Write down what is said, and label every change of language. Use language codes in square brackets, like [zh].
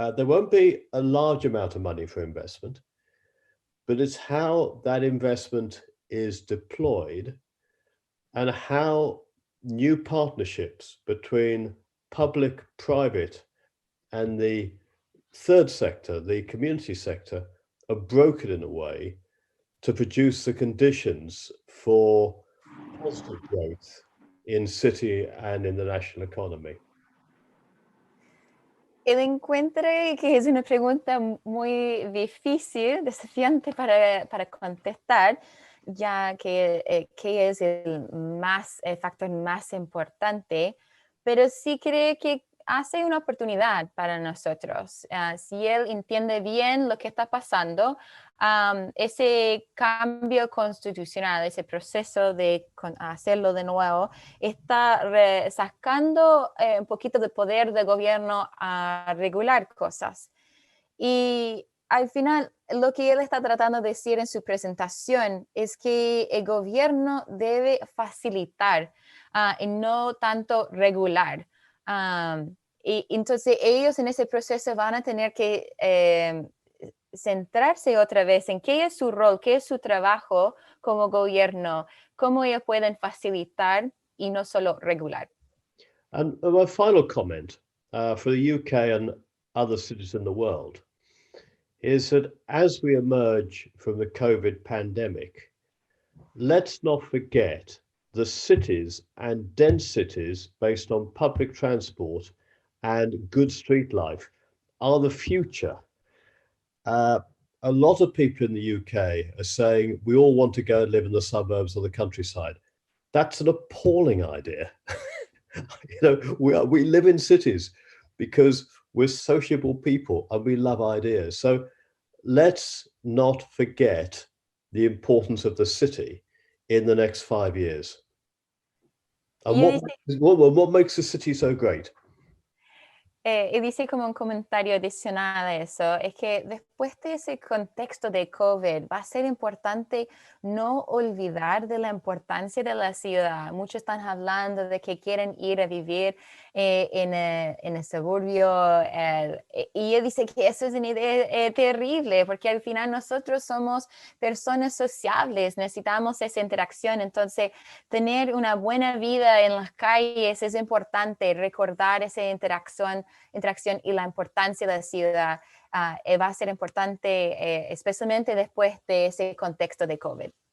[en] There won't be a large amount of money for investment, but it's how that investment is deployed and how new partnerships between public, private, and the third sector, the community sector, are broken in a way to produce the conditions for positive growth in city and in the national economy. [es] Él encuentra que es una pregunta muy difícil, desafiante para contestar, ya que es el factor más importante, pero sí cree que hace una oportunidad para nosotros. Si él entiende bien lo que está pasando, ese cambio constitucional, ese proceso de hacerlo de nuevo, está sacando un poquito de poder del gobierno a regular cosas. Y al final, lo que él está tratando de decir en su presentación es que el gobierno debe facilitar y no tanto regular. Y entonces ellos en ese proceso van a tener que centrarse otra vez en qué es su rol, qué es su trabajo como gobierno, cómo ellos pueden facilitar y no solo regular. [en] And my final comment for the UK and other cities in the world is that as we emerge from the COVID pandemic, let's not forget the cities and dense cities based on public transport and good street life are the future. A lot of people in the UK are saying we all want to go and live in the suburbs or the countryside. That's an appalling idea. We live in cities because we're sociable people and we love ideas. So let's not forget the importance of the city in the next 5 years. And what makes the city so great? [es] Y dice como un comentario adicional a eso, es que después de ese contexto de COVID va a ser importante no olvidar de la importancia de la ciudad. Muchos están hablando de que quieren ir a vivir en el suburbio y él dice que eso es una idea terrible porque al final nosotros somos personas sociables, necesitamos esa interacción, entonces tener una buena vida en las calles es importante, recordar esa interacción y la importancia de la ciudad va a ser importante, especialmente después de ese contexto de COVID.